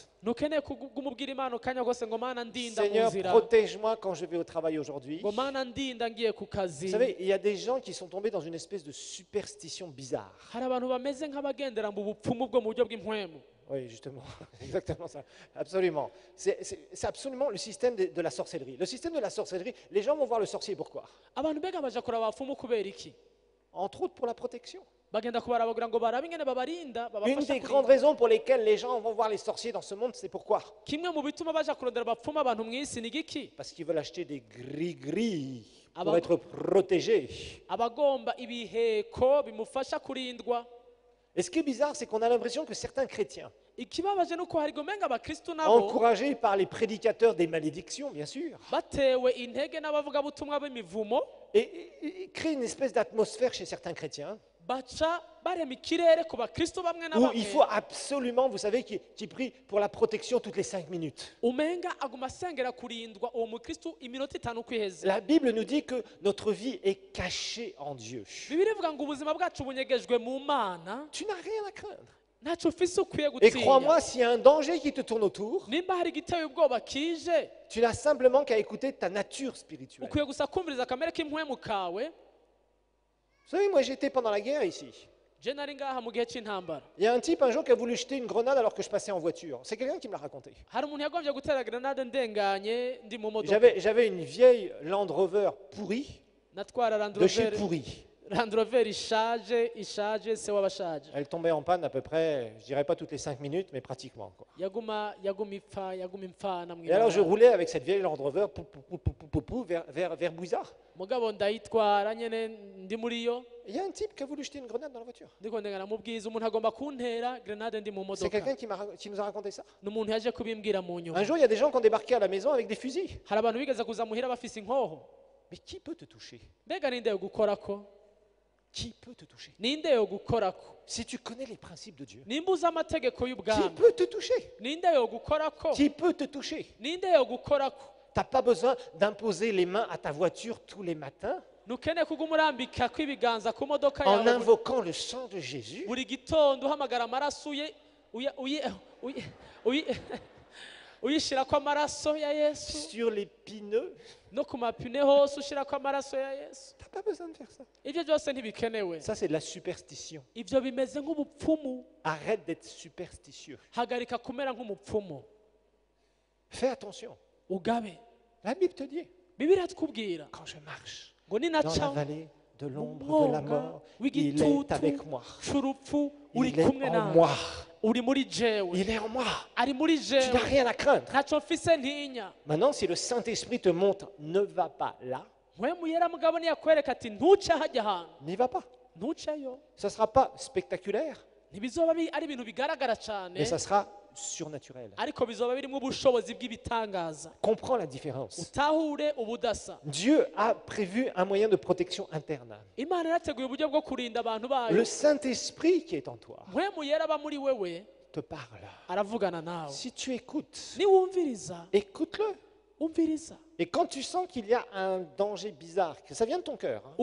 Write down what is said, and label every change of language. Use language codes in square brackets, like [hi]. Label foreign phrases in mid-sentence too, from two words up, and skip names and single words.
[rn] Ntukeneye kumubwira Imana akanya kose ngo Mana ndinda mu [fr] Seigneur, [rn] nzira, [fr] protège-moi quand je vais au travail aujourd'hui. [rn] ngo Mana ndinda ngiye ku kazi. [fr] Vous savez, il y a des gens qui sont tombés dans une espèce de superstition bizarre. [rn] Hari abantu bameze nk'abagendera mu bupfumu bwo mu buryo bw'impwemu. [fr] Oui, justement, exactement ça. Absolument. C'est absolument le système de la sorcellerie. Le système de la sorcellerie, les gens vont voir le sorcier pourquoi? [rn] Abantu mbega baja kuraba abapfumu kubera iki? [fr] Entre autres pour la protection. [rn] Bagenda kubaraba kugira ngo barabe ingene babarinda, [fr] Une [rn] babafasha [fr] des [rn] kurinda. [fr] grandes raisons pour lesquelles les gens vont voir les sorciers dans ce monde, c'est pourquoi? [rn] Kimwe mu bituma baja kurondera abapfumu abantu mu isi ni giki? [fr] Parce qu'ils veulent acheter des gris-gris Ah pour bah. être protégés. [rn] Abagomba ibiheko bimufasha kurindwa. [fr] Et ce qui est bizarre, c'est qu'on a l'impression que certains chrétiens [rn] ikibabaje nuko hari gomenga abakristo nabo [fr] encouragés par les prédicateurs des malédictions, bien sûr, [rn] batewe intege n'abavuga butumwa b'imivumo [fr] et créent une espèce d'atmosphère chez certains chrétiens [rn] baca barema ikirere ku bakristo bamwe na [fr] où il faut [rn] bamwe [fr] absolument, vous savez, qui prient pour la protection toutes les 5 minutes. [rn] umenga aguma asengera kurindwa uwo mukristo iminota itanu kwiheze. [fr] La Bible nous dit que notre vie est cachée en Dieu. [rn] Bibiliya ivuga ngo ubuzima bwacu bunyegejwe mu Mana, [fr] Tu n'as rien à craindre. [rn] ntacyo ufise ukwiye [fr] Et [rn] gutinya. [fr] crois-moi, s'il y a un danger qui te tourne autour, [rn] nimba hari igiteye ubwoba kije [fr] tu n'as simplement qu'à écouter ta nature spirituelle. [rn] ukwiye gusa kumviriza akamere k'impwemu kawe. [fr] Vous savez, moi j'étais pendant la guerre ici. [rn] je nari ngaha mu gihe cy'intambara, [fr] Il y a un type un jour qui a voulu jeter une grenade alors que je passais en voiture. C'est quelqu'un qui me l'a raconté. [rn] hari umuntu yagombye gutera grenade ndenganye ndi mu modoka, [fr] J'avais une vieille Land Rover pourrie, [rn] natwara Land [fr] de chez [rn] Rover [fr] pourri. [rn] Land Rover ishaje se w'abashaje, [fr] Elle tombait en panne à peu près, je dirais pas toutes les 5 minutes, mais pratiquement, quoi. [rn] yaguma impfana [fr] Et alors je [rn] mw'ibarabara. [fr] roulais avec cette vieille Land Rover vers Bouizard. [rn] mugabo ndayitwara nyene ndi muri yo [fr] Il y a un type qui a voulu jeter une grenade dans la voiture. [rn] ndiko ndengana mubwiza umuntu agomba kuntera grenade ndi mu [fr] C'est [rn] modoka. [fr] quelqu'un qui nous a raconté ça. [rn] n'umuntu yaje kubimbwira mu nyuma. [fr] Un jour, il y a des gens qui ont débarqué à la maison avec des fusils. [rn] hari abantu bigeze kuza muhira bafise inkoho. [fr] Mais qui peut te toucher? [rn] mbega ninde yo gukorako? [fr] Qui peut te toucher? [rn] ninde yo gukorako? [fr] Si tu connais les principes de Dieu, [rn] nimba uzi amategeko [fr] qui [rn] y'ubwami, [fr] peut te toucher? [rn] ninde yo gukorako? [fr] Qui peut te toucher? [rn] ninde yo gukorako? [fr] Tu n'as pas besoin d'imposer les mains à ta voiture tous les matins [rn] ntukeneye kuguma urambika kw'ibiganza ku modoka [fr] en [rn] yawe [fr] invoquant le sang de Jésus. [rn] buri gitondo uhamagara amaraso uyishyirako amaraso ya yesu, [fr] Sur les pneus. [rn] no ku mapine hose ushyirako amaraso ya yesu. [fr] Tu n'as pas besoin de faire ça. [rn] ibyo byose ntibikenewe. [fr] Ça, c'est de la superstition. [rn] ibyo bimeze nk'ubupfumu. [fr] Arrête d'être superstitieux. [rn] hagarika kumera nk'umupfumu, [fr] Fais attention. [rn] ugabe. [fr] La Bible te dit, [rn] bibiliya iratubwira [fr] quand je marche [rn] ngo [fr] dans [rn] ninaca [fr] la vallée de l'ombre de la [rn] umwonga [fr] mort, il est [rn] w'igitutu [fr] avec moi. [rn] c'urupfu uri [fr] Il est [rn] kumwe [fr] en [rn] nawe, [fr] moi. [rn] uri muri jewe, [fr] Il est en moi. [rn] ari muri [fr] Tu n'as [rn] jewe, [fr] rien à craindre. [rn] ntacyo mfise ntinya. [fr] Maintenant, si le Saint-Esprit te montre, ne va pas là, [rn] mpwemu yera mugabo niyakwereka ati ntuce hajya ahantu, [fr] n'y va pas. [rn] ntuceyo. [fr] Ça ne sera pas spectaculaire, [rn] ntibizoba ari ibintu bigaragara cyane, [fr] mais ça sera surnaturel. [rn] ariko bizoba birimo ubushobozi bw'ibitangaza. [fr] Comprends la différence. [rn] utahure ubudasa. [fr] Dieu a prévu un moyen de protection interne. [rn] imana yarateguye uburyo bwo kurinda abantu bayo. [fr] Le Saint-Esprit qui est en toi [rn] mpwemu yera aba muri wewe [fr] te parle. [rn] aravugana nawe. [fr] Si tu écoutes, [rn] niwumviriza, [fr] écoute-le. [rn] umviriza. [fr] Et quand tu sens qu'il y a un danger bizarre, que ça vient de ton cœur, hein,